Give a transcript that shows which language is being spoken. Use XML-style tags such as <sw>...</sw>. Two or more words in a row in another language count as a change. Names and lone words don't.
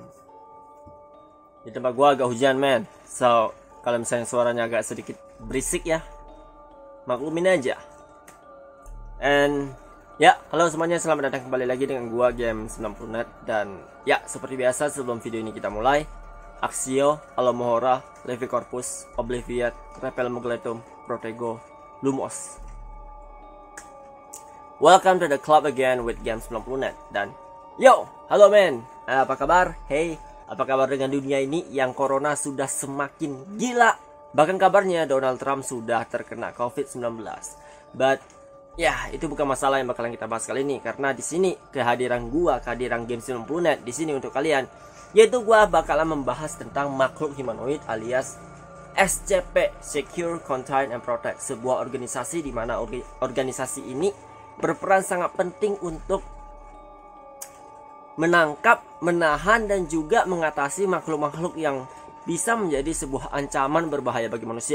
<id>Di tempat gua agak hujan, man. So, kalau misalnya suaranya agak sedikit berisik ya, maklumin aja. And ya, halo semuanya, selamat datang kembali lagi dengan gua Game 90net. Dan ya, seperti biasa sebelum video ini kita mulai,</id> <la>Axio, Alohomora, Levi Corpus, Obliviate, Repel Mugletum, Protego, Lumos.</la> <en>Welcome to the club again with Game 90net.</en> <id>Dan yo, halo men, apa kabar? Hey, apa kabar dengan dunia ini yang corona sudah semakin gila? Bahkan kabarnya Donald Trump sudah terkena COVID-19. But ya, itu bukan masalah yang bakalan kita bahas kali ini, karena di sini kehadiran Game 90net di sini untuk kalian, yaitu gua bakalan membahas tentang makhluk humanoid alias SCP,</id> <en>Secure, Contain, and Protect,</en> <id>sebuah organisasi di mana organisasi ini berperan sangat penting untuk menangkap, menahan, dan juga mengatasi makhluk-makhluk yang bisa menjadi sebuah ancaman berbahaya bagi manusia.</id>